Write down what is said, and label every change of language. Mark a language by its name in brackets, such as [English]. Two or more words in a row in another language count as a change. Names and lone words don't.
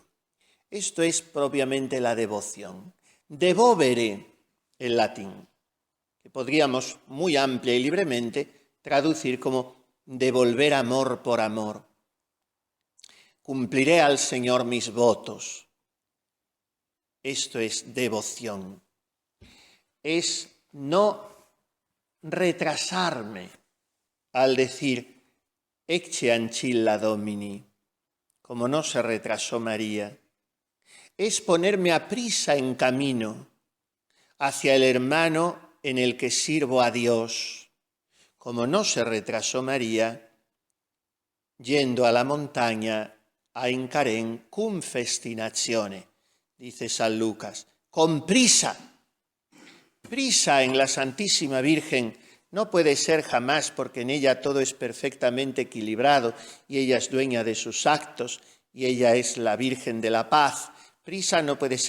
[Spanish] Esto es propiamente la devoción. Devovere, en latín, que podríamos muy amplia y libremente traducir como devolver amor por amor. Cumpliré al Señor mis votos. Esto es devoción. Es no retrasarme al decir [Latin] ecce ancilla Domini, [Spanish] como no se retrasó María. Es ponerme a prisa en camino hacia el hermano en el que sirvo a Dios, como no se retrasó María, yendo a la montaña a Incarén [Latin] cum festinazione, [Spanish] dice San Lucas, con prisa. Prisa en la Santísima Virgen no puede ser jamás, porque en ella todo es perfectamente equilibrado y ella es dueña de sus actos y ella es la Virgen de la Paz.